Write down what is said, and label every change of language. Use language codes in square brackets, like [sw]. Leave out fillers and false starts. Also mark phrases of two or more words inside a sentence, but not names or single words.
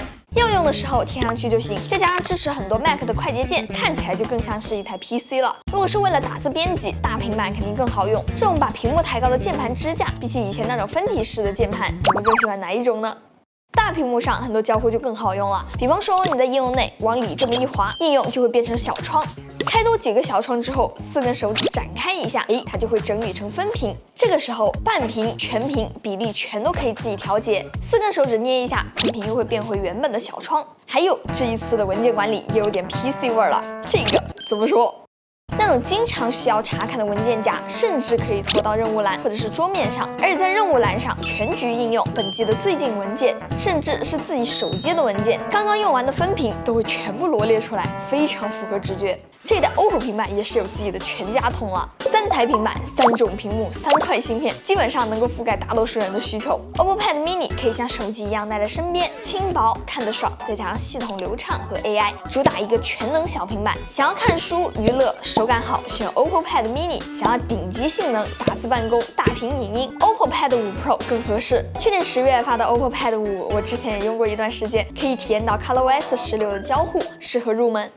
[zh] 要用的時候貼上去就行，再加上支持很多 Mac 的快捷鍵，看起來就更像是一台 PC 了。如果是为了打字編輯，大平板肯定更好用。這種把屏幕抬高的鍵盤支架，比起以前那種分體式的鍵盤，你們更喜歡哪一種呢？大屏幕上很多交互就更好用了，比方說你在应用內往裡這麼一滑，應用就會變成小窗。開多幾個小窗之後，4根手指展開一下，它就會整理成分屏。這個時候半屏、全屏比例全都可以自己調節。4根手指捏一下，分屏又會變回原本的小窗。還有這一次的文件管理也有點 PC 味兒了，這個怎麼說？那種經常需要查看的文件夾，甚至可以拖到任務欄或者是桌面上，而且在任務欄上全局應用本機的最近文件，甚至是自己手接的文件，剛剛用完的分屏都會全部羅列出來，非常符合直覺。這代 OPPO 平板也是有自己的全家桶了，3台平板、3種屏幕、3塊芯片，基本上能夠覆蓋大多數人的需求。OPPO Pad Mini 可以像手機一樣帶在身邊，輕薄看得爽，再加上系統流暢和 AI， 主打一個全能小平板。想要看書、娛樂、手感好，選 OPPO Pad Mini； 想要頂級性能、打字辦公、大屏影音，OPPO Pad 5 Pro 更合適。去年10月發的 OPPO Pad 5，我之前也用過一段時間，可以體驗到 ColorOS 16的交互，適合入門。